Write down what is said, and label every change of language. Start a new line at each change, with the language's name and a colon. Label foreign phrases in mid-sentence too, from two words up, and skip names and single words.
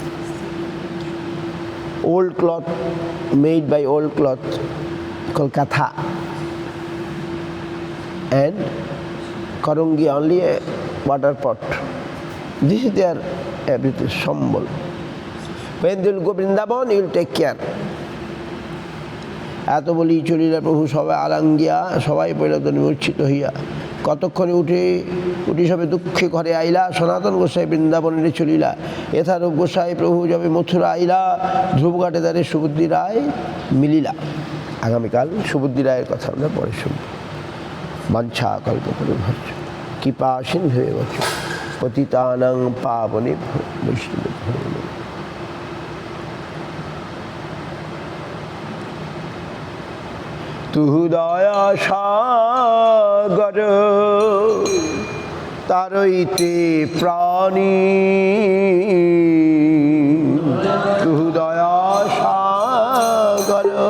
English: Old cloth, made by old cloth, called katha. And karungi, only a water pot. This is their everything, symbol. When they will go Vrindavan, you will take care.
Bangla: এত বলি চলিলা প্রভু সবাই আলাঙ্গিয়া, সবাই পৈলাত নিমূর্ছিত হইয়া। কতক্ষণে উঠি সবে দুঃখে ঘরে আইলা, সনাতন গোসাই বৃন্দাবনে চলিলা। এথারূপ গোসাই প্রভু যবে মথুরা আইলা, ধ্রুবঘাটে দ্বারে সুবুদ্ধি রায় মিলিলা। আগামীকাল সুবুদ্ধি রায়ের কথা আমরা পরে শুনব।
Sanskrit: वाञ्छा कल्पतरुभ्यश्च कृपा सिन्धुवेव च पतितानां पावनेभ्यो वैष्णवेभ्यो नमः।
Bangla: তুহু দয়া সাগর তারইতে প্রাণী, তুহু দয়া সাগর